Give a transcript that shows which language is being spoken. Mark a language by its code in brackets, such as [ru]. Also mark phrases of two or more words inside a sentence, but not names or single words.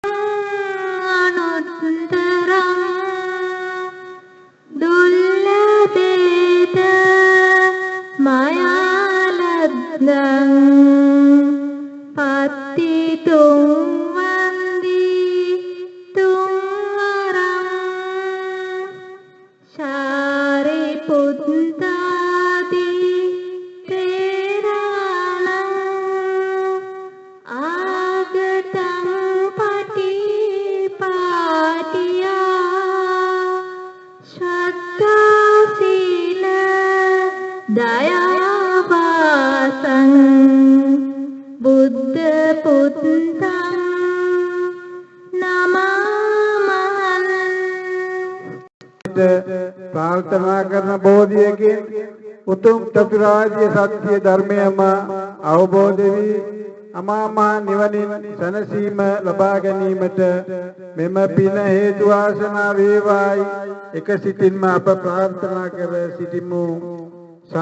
[pi] අනුත්තරං දුල්ලභේත මයාලද්දං පත්තිතුං වන්දී තුංවරං සාරිපුත්තාදී තේරාණං ආගතං පටිපාටියා ශ්‍රද්ධා සීල දයාවාසං බුද්ධ පුත්තං නමාමහං [si] ප්‍රාර්ථනා කරන බෝධියකින් උතුම් චතුරාර්ය සත්‍ය ධර්මයම අවබෝධ වී අමා මහ නිවනින් සැනසීම ලබා ගැනීමට මෙම පින හේතු වාසනා වේවායි එක සිතින්ම අප ප්‍රාර්ථනා කර සිටිමු.